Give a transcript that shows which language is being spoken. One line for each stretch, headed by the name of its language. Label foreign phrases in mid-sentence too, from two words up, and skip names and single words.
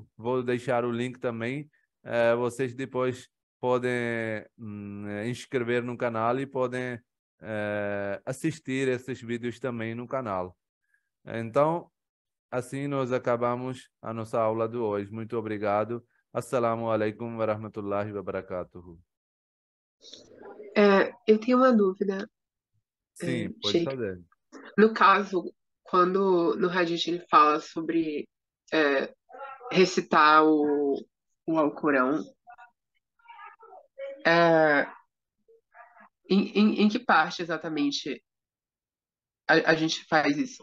Portuguese: Vou deixar o link também. Vocês depois podem inscrever no canal e podem assistir esses vídeos também no canal. Então, assim nós acabamos a nossa aula de hoje. Muito obrigado.
Arabic: السلام عليكم ورحمة الله وبركاته.
Portuguese: Eu tenho uma dúvida, Sim, pode Sheikh. fazer. No caso, quando no Hadith ele fala sobre recitar o Alcorão, é, em que parte exatamente a gente faz isso?